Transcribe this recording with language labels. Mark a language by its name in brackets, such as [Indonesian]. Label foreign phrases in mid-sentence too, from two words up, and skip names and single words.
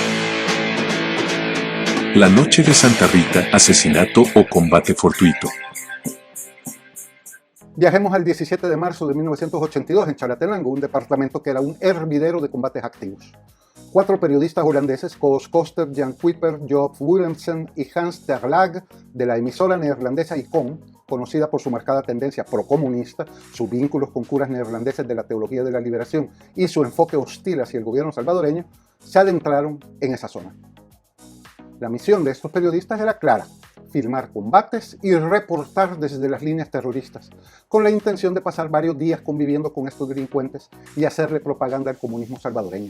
[Spanish] La noche de Santa Rita, asesinato o combate fortuito. Viajemos al 17 de marzo de 1982 en Chalatenango, un departamento que era un hervidero de combates activos. 4 periodistas holandeses, Koos Koster, Jan Kuiper, Joop Willemsen y Hans ter Lag, de la emisora neerlandesa ICON, conocida por su marcada tendencia procomunista, sus vínculos con curas neerlandeses de la teología de la liberación y su enfoque hostil hacia el gobierno salvadoreño, se adentraron en esa zona. La misión de estos periodistas era clara: filmar combates y reportar desde las líneas terroristas, con la intención de pasar varios días conviviendo con estos delincuentes y hacerle propaganda al comunismo salvadoreño.